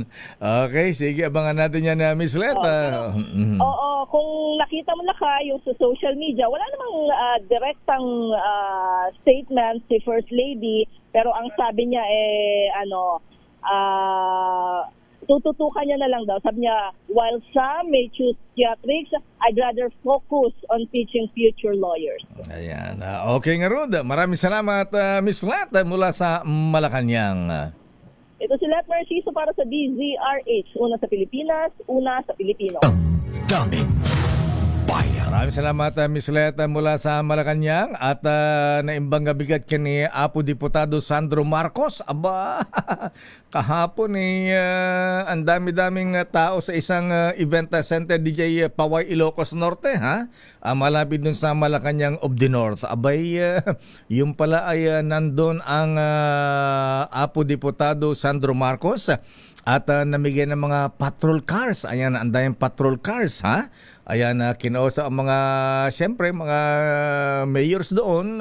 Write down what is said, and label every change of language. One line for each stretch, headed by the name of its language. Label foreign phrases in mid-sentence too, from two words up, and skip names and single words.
Filipino: Okay, sige, abangan natin yan, Miss Let. Oo, kung nakita mo lakay yung sa
English: social media,
Filipino: wala namang direktang statement si First Lady, pero ang sabi niya tututukan niya na lang daw. Sabi niya,
English: while some may choose theatrics, I'd rather focus on teaching future lawyers.
Filipino: Ayan. Okay nga, Rod. Maraming salamat, Miss Let, mula sa Malacanang. Ito si Let Narciso para sa DZRH. Una sa Pilipinas, una sa Pilipino. Damdamin Bayan. Maraming salamat, Miss Let, mula sa Malacanang.
Iloko: At naimbang bigat ka ni Apo Diputado Sandro Marcos.
Filipino: Aba, kahapon ang dami-daming tao sa isang event center DJ Paway, Ilocos Norte, ha? Malapit dun sa Malacanang of the North. Abay, yung pala ay nandun ang Apo Diputado Sandro Marcos at namigay ng mga patrol cars. Ayan, andayang patrol cars, ha? Ayan, kinausap ang mga, siyempre, mga mayors doon.